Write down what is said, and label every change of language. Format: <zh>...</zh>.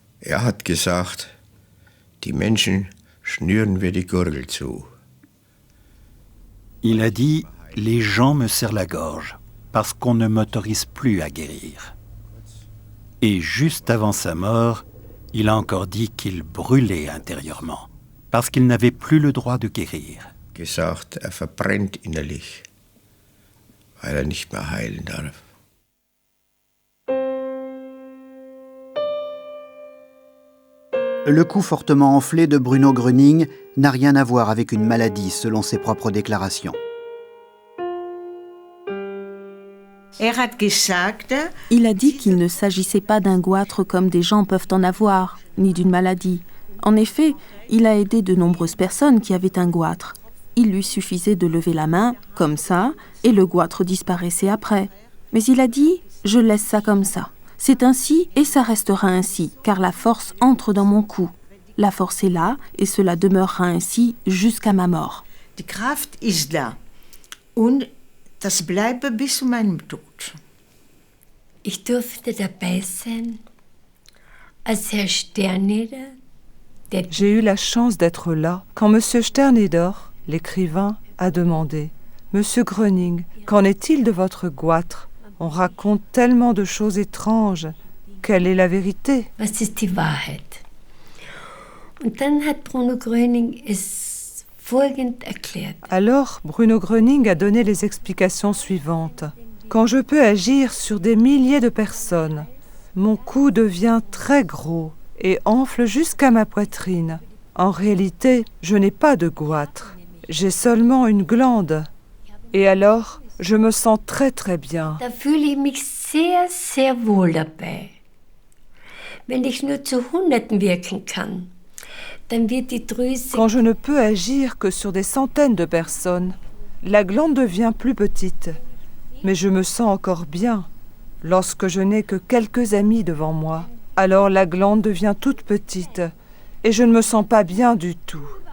<de>Hat gesagt, die Menschen schnüren wir die Gurgel zu.</de> <fr>Il a dit « Les gens me serrent la gorge parce qu'on ne m'autorise plus à guérir ». Et juste avant sa mort, il a encore dit qu'il brûlait intérieurement parce qu'il n'avait plus le droit de guérir.</fr> <de>Gesagt, verbrennt innerlich, weil nicht mehr heilen darf.</de> <fr>Le coup fortement enflé de Bruno Gröning n'a rien à voir avec une maladie, selon ses propres déclarations. Il a dit qu'il ne s'agissait pas d'un goitre comme des gens peuvent en avoir, ni d'une maladie. En effet, il a aidé de nombreuses personnes qui avaient un goitre. Il lui suffisait de lever la main, comme ça, et le goitre disparaissait après. Mais il a dit « Je laisse ça comme ça ». C'est ainsi et ça restera ainsi, car la force entre dans mon cou. La force est là et cela demeurera ainsi jusqu'à ma mort.</fr> <de>Die Kraft ist da und das bleibt bis zu meinem Tod. Ich durfte dabei sein, als Herr Sterneder,</de> <fr>J'ai eu la chance d'être là quand M. Sterneder, l'écrivain, a demandé « Monsieur Gröning, qu'en est-il de votre goitre ? On raconte tellement de choses étranges. Quelle est la vérité ?»</fr> <de>Was ist die Wahrheit? Und dann hat Bruno Gröning es folgend erklärt.</de> <fr>Alors, Bruno Gröning a donné les explications suivantes. Quand je peux agir sur des milliers de personnes, mon cou devient très gros et enfle jusqu'à ma poitrine. En réalité, je n'ai pas de goitre. J'ai seulement une glande. Et alors, je me sens très très bien.</fr> <de>Da fühle ich mich sehr, sehr wohl dabei. Wenn ich nur zu Hunderten wirken kann, dann wird die Drüse...</de> <fr>Quand je ne peux agir que sur des centaines de personnes, la glande devient plus petite. Mais je me sens encore bien. Lorsque je n'ai que quelques amis devant moi, alors la glande devient toute petite et je ne me sens pas bien du tout.</fr>